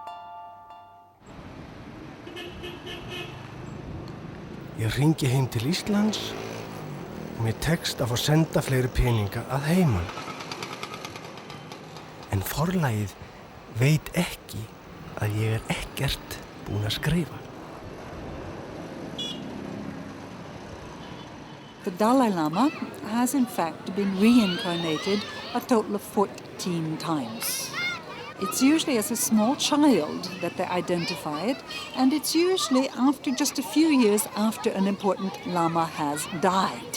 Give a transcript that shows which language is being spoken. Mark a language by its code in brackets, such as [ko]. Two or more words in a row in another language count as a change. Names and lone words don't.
[is] Ég hringi heim til Íslands og mér tekst að fá senda fleiri peninga að heiman. En forlagið veit ekki að ég ekkert búin að skrifa. [en] The Dalai Lama has in fact been reincarnated a total of 14 times. It's usually as a small child that they identify it, and it's usually after just a few years after an important Lama has died.